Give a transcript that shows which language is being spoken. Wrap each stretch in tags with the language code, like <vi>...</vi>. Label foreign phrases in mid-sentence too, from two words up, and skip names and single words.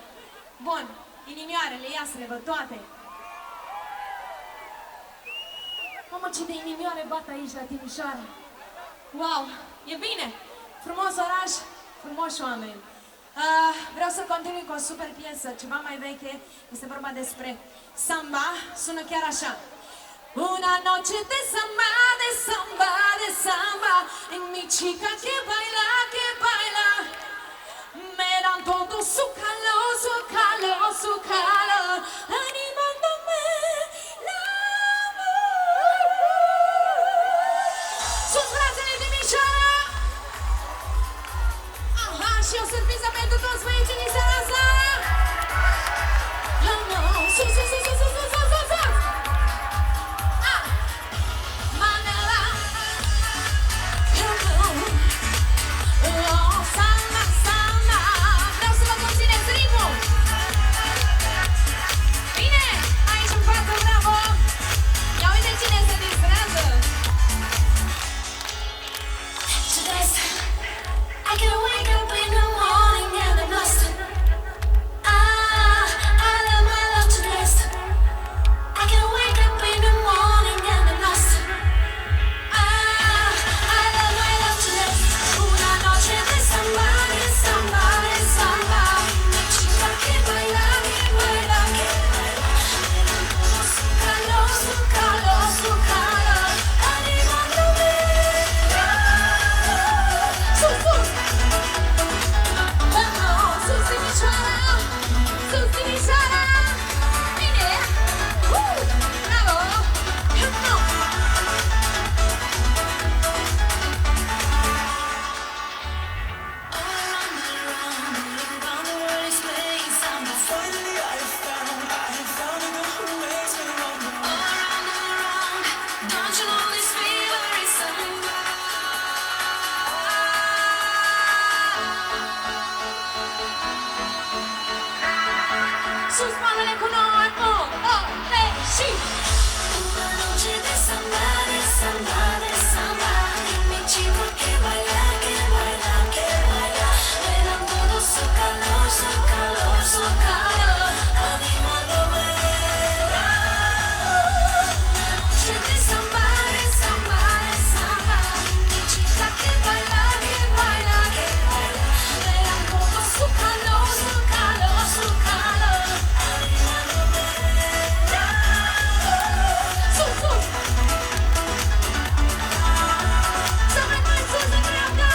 <ro>Bun, inimioarele, ia să le văd toate. Mamă, ce de inimioare bat aici la Timișoara. Wow, e bine! Frumos oraș, frumoși oameni. Vreau să continui cu o super piesă, ceva mai veche. Este vorba despre samba, sună chiar așa.</ro> <es>Una noche de samba, de samba, de samba, en mi chica que baila, me dan todo su calor, su calor, su calor, animándome la amor.</es> <ro>Sus brațele de Timișoara! Aha, și o surpriză pentru toți băieții din seara asta! Sus, sus, sus, sus, sus, sus, sus, sus, sus! Manela! Oh, samba, samba! Vreau să vă conțineți ritmul! Bine! Aici în față, bravo! Ia uite cine se distrează!</ro> <en>I can wake up in the morning and I'm lost. I love my love to rest. I can wake up in the morning and I'm lost. I love my love to rest.</en> <es>Una noche de samba, de samba, de samba. Mi chica que baila, que baila, que baila. Su calor, su calor, su calor.</es> <ro>Animándome. Sus, sus. Sus Timișoara! Sus Timișoara! Bine! Bravo!</ro> <en>Come on! Finally I have found a girl who makes me wonder. Don't you know this fever is samba?</en> <ro>Sus mâinile cu noi! 1, 2, 3 și...</ro> <es>Una noche de samba, de samba, de samba. Mi chico que baila, que baila, que baila. Me dan todo su calor, su calor, su calor. Animándome. Una noche de samba, de samba, de samba. Mi chica que baila, que baila, que baila. Me dan todo su calor, su calor, su calor.</es> <ro>Animándome. Sus, sus. Să mai mai sus în dreapta.</ro>